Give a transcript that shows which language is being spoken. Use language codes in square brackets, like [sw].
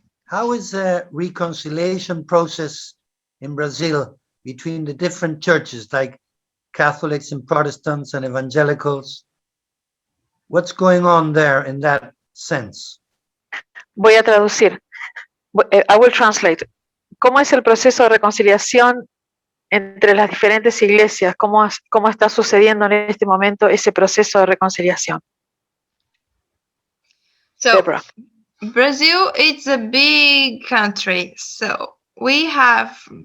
[en] How is the reconciliation process in Brazil between the different churches, like Catholics and Protestants and evangelicals? What's going on there in that sense? [es] Voy a traducir. [en] I will translate. [es] ¿Cómo es el proceso de reconciliación entre las diferentes iglesias? ¿Cómo está sucediendo en este momento ese proceso de reconciliación? [en] So, Deborah. Brazil is a big country, so we have